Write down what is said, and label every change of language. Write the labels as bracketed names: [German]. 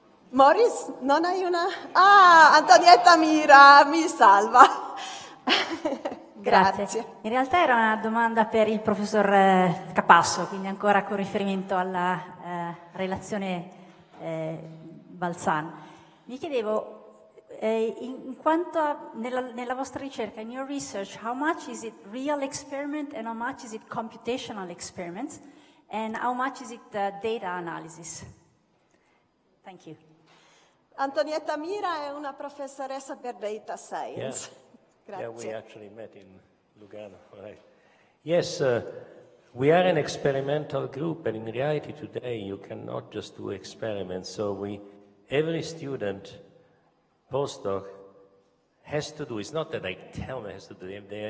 [Italian] Morris, non hai una? Ah, Antonietta Mira, mi salva. Grazie. In realtà era una domanda per il professor Capasso, quindi ancora con riferimento alla relazione Balzan. Mi chiedevo, in quanto nella vostra ricerca, [English] in your research, how much is it real experiment and how much is it computational experiments and how much is it data analysis? Thank you. [Italian] Antonietta Mira è una professoressa per data science. [English] Yeah. [Italian] Grazie. [English] Yeah, we actually met in Lugano, right? Yes, we are an experimental group, and in reality today you cannot just do experiments. So every student, postdoc, has to do. It's not that I tell them has to do.